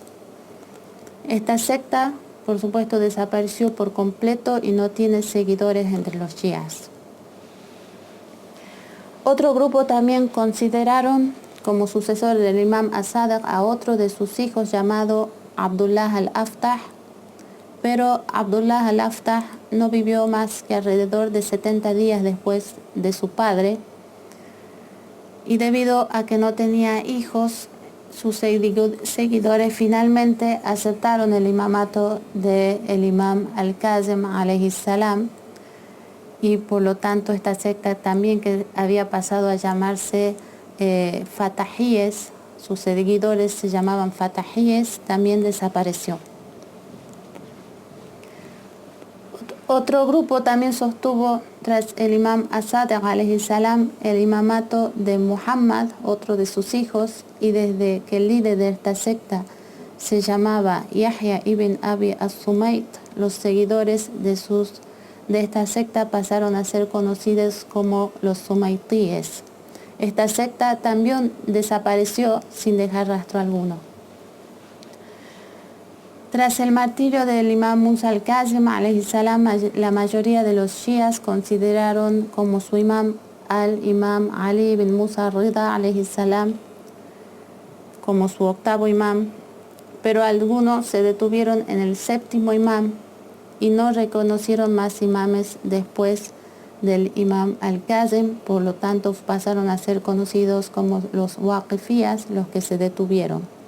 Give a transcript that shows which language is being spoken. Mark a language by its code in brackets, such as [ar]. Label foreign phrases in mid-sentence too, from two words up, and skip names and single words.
[es] Esta secta, por supuesto, desapareció por completo y no tiene seguidores entre los chiíes. Otro grupo también consideraron como sucesor del imam as-Sadiq a otro de sus hijos llamado Abdullah al-Aftah, pero Abdullah al-Aftah no vivió más que alrededor de 70 días después de su padre, y debido a que no tenía hijos, sus seguidores finalmente aceptaron el imamato del imam al-Kazim [ar] عليه السلام, [es] y por lo tanto esta secta también, que había pasado a llamarse Fatahíes, sus seguidores se llamaban Fatahíes, también desapareció. Otro grupo también sostuvo tras el imam as-Sadiq [ar] عليه السلام [es] el imamato de Muhammad, otro de sus hijos, y desde que el líder de esta secta se llamaba Yahya ibn Abi as-Sumayt, los seguidores de esta secta pasaron a ser conocidos como los Sumaytíes. Esta secta también desapareció sin dejar rastro alguno. Tras el martirio del imam Musa al-Kazim [ar] عليه السلام, [es] la mayoría de los shias consideraron como su imam al imam Ali ibn Musa al-Rida [ar] عليه السلام [es] como su octavo imam, pero algunos se detuvieron en el séptimo imam y no reconocieron más imames después del imam al-Kazim, por lo tanto pasaron a ser conocidos como los waqifías, los que se detuvieron.